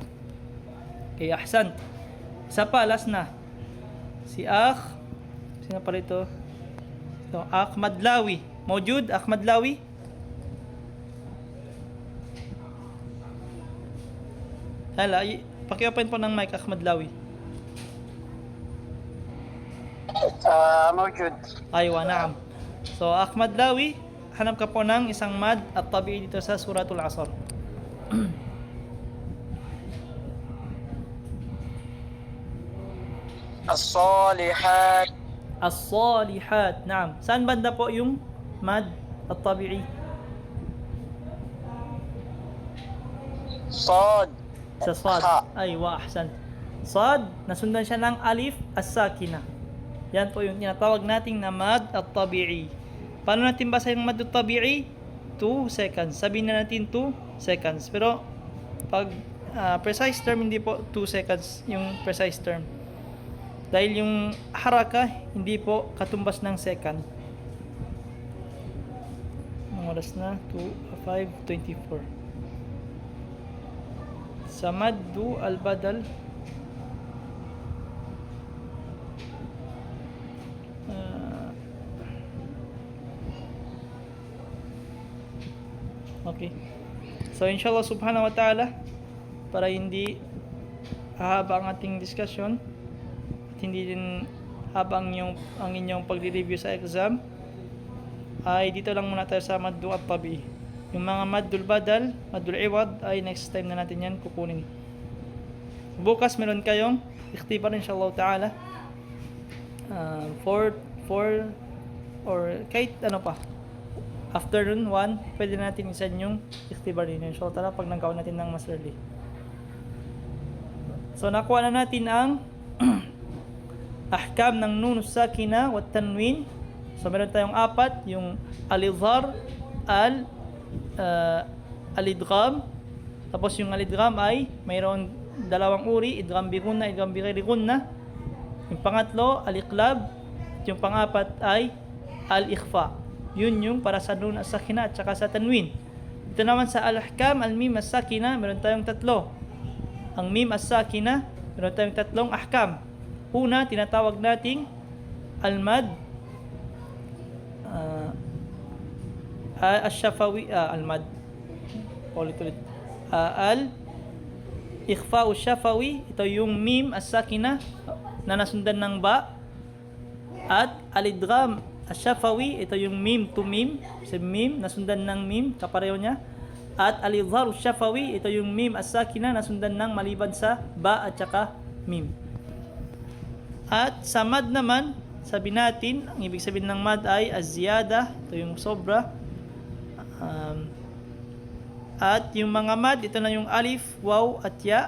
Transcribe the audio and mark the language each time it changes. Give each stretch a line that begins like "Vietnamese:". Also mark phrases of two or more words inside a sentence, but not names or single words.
Filipino: Okay, ahsan. Isa pa, last na. Si sino pala ito? Ito, Ahmadlawi. Mawjud, Ahmadlawi? Hala, paki-open po ng mic, Ahmadlawi.
Arabic: موجود. أيوه، نعم.
Filipino: So, Ahmadlawi, hanap ka po ng isang
Arabic: المد الطبيعي
Filipino: dito sa Suratul Asr.
Arabic: الصالحات. الصالحات. نعم.
Filipino: Saan banda po yung
Arabic: المد الطبيعي? صاد.
Filipino: Sa sad. Ha.
Arabic: أيوه، أحسن.
Filipino: Sad, nasundan siya ng
Arabic: الألف الساكنة.
Filipino: Yan po yung tinatawag nating na
Arabic: المد الطبيعي.
Filipino: Paano natin basa yung
Arabic: المد الطبيعي?
English: 2 seconds.
Filipino: Sabihin na natin
English: 2 seconds.
Filipino: Pero pag
English: precise term,
Filipino: hindi po
English: 2 seconds
Filipino: yung
English: precise term.
Filipino: Dahil yung haraka, hindi po katumbas ng second. Ang oras na, 5:24. Sa
Arabic: مد البدل,
Filipino: okay.
Arabic: So إن شاء الله سبحانه وتعالى,
Filipino: para hindi hahaba ang ating discussion at hindi din habang ang inyong pagre-review sa exam, ay dito lang muna tayo sa
Arabic: المد الطبيعي.
Filipino: Yung mga
Arabic: مد البدل، مد العوض,
Filipino: ay next time na natin yan kukunin. Bukas meron kayong ikhtibar
Arabic: إن شاء الله تعالى,
Filipino: 4 or kahit ano pa, afternoon 1, pwede natin isend yung ikhtibar din
Arabic: إن شاء الله تعالى
Filipino: pag nagkaon natin ng mas early. So nakuha na natin ang ahkam ng
Arabic: نون ساكنة وتنوين.
Filipino: So meron tayong 4, yung
Arabic: الإظهار، الإدغام.
Filipino: Tapos yung al-idgham ay mayroon 2 uri,
Arabic: إدغام بغنة، إدغام بغير غنة.
Filipino: Yung pangatlo, al-iqlab. At yung pang-4 ay al-ikhfa. Yun yung para sa
Arabic: النون الساكنة
Filipino: at saka sa tanwin. Ito naman sa
Arabic: الأحكام، الميم الساكنة,
Filipino: meron tayong 3. Ang
Arabic: الميم الساكنة,
Filipino: meron tayong 3 ahkam. Una, tinatawag nating
Arabic: المد الشفوي، المد
Filipino: ulit
Arabic: الإخفاء الشفوي,
Filipino: ito yung
Arabic: الميم الساكنة
Filipino: na nasundan ng ba, at
Arabic: الإدغام الشفوي,
Filipino: ito yung mim to mim, sa mim nasundan ng mim, kapareho niya, at
Arabic: الإظهار الشفوي,
Filipino: ito yung
Arabic: الميم الساكنة
Filipino: nasundan ng maliban sa ba at saka mim. At sa mad naman, sabi natin, ang ibig sabihin ng mad ay az-ziyada, ito yung sobra. At yung mga mad, ito na yung alif, waw at ya.